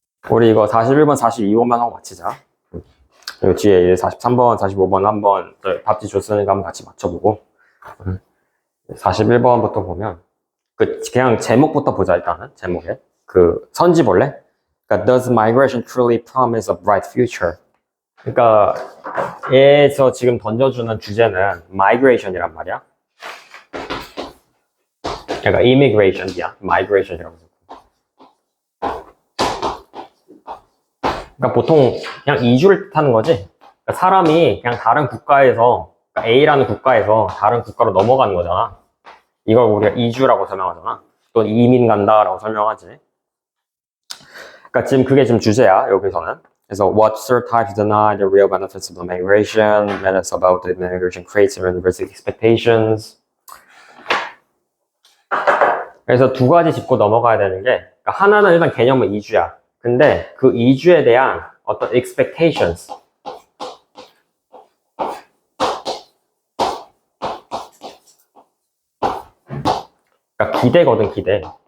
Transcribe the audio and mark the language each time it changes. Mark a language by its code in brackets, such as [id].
[ko] 우리 이거 41번, 42번만 하고 마치자. 그리고 뒤에 43번, 45번 한번 답지 줬으니까 한번 같이 맞춰보고 41번부터 보면 그냥 제목부터 보자. 일단은 제목에 그 선지 볼래? 그러니까 [en] Does migration truly promise a bright future? [ko] 그러니까 얘에서 지금 던져주는 주제는 migration이란 말이야. 그러니까 immigration이야. migration이라고 해서. 그러니까 보통 그냥 이주를 뜻하는 거지. 그러니까 사람이 그냥 다른 국가에서 그러니까 A라는 국가에서 다른 국가로 넘어가는 거잖아. 이걸 우리가 이주라고 설명하잖아. 또는 이민 간다라고 설명하지. 그러니까 지금 그게 지금 주제야 여기서는. 그래서 [en] what stereotypes deny the real benefits of migration, myths about the migration creates unrealistic expectations. [ko] 그래서 두 가지 짚고 넘어가야 되는 게 그러니까 하나는 일단 개념은 이주야. 근데 그 이주에 대한 어떤 expectations. 그러니까 기대거든, 기대.